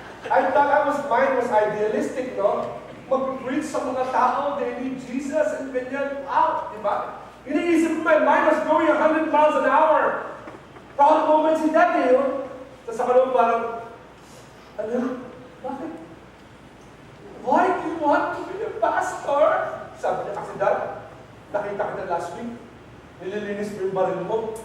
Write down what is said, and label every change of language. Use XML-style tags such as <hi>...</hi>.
<en>I thought mine was idealistic, no?</en> <tl>Mag-preach sa mga tao,</tl> <en>they need Jesus,</en> <tl>and ganyan. Wow, di ba? Iniisip ko,</tl> <en>my mind was going 100 miles an hour. Proud moment</en> <tl>si Daddy, no? Tapos ako naman parang, ano? Bakit?</tl> <en>Why do you want to be a pastor?</en> <tl>Sabi niya, kasi Dad, nakita kita last week. Nililinis mo yung baril mo.</tl>